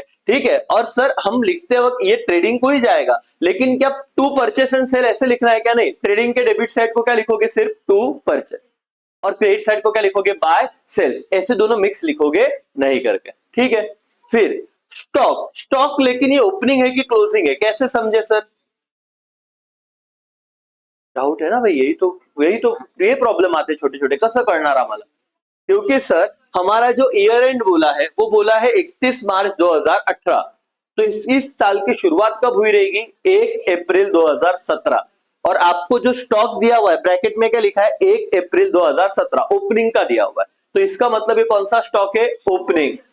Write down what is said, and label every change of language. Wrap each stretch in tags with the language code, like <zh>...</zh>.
<hi>ठीक है, और सर हम लिखते वक्त ये ट्रेडिंग को ही जाएगा, लेकिन क्या टू परचेस एंड सेल ऐसे लिखना है क्या? नहीं, ट्रेडिंग के डेबिट साइड को क्या लिखोगे? सिर्फ टू परचेस, और क्रेडिट साइड को क्या लिखोगे? Bye sales. ऐसे दोनों मिक्स लिखोगे नहीं करके। ठीक है, फिर स्टॉक। स्टॉक लेकिन ये ओपनिंग है कि क्लोजिंग है, कैसे समझे सर? डाउट है ना भाई, यही तो ये प्रॉब्लेम आते छोटे छोटे,</hi> <mr>कसं करणार आम्हाला?</mr> <hi>क्योंकि सर हमारा जो ईयर एंड बोला है वो बोला है 31 मार्च 2018, तो इस साल की शुरुआत कब हुई रहेगी? 1 अप्रैल 2017। और आपको जो स्टॉक दिया हुआ है ब्रैकेट में क्या लिखा है? 1 अप्रैल 2017 ओपनिंग का दिया हुआ है, तो इसका मतलब ये कौन सा स्टॉक है? ओपनिंग।</hi>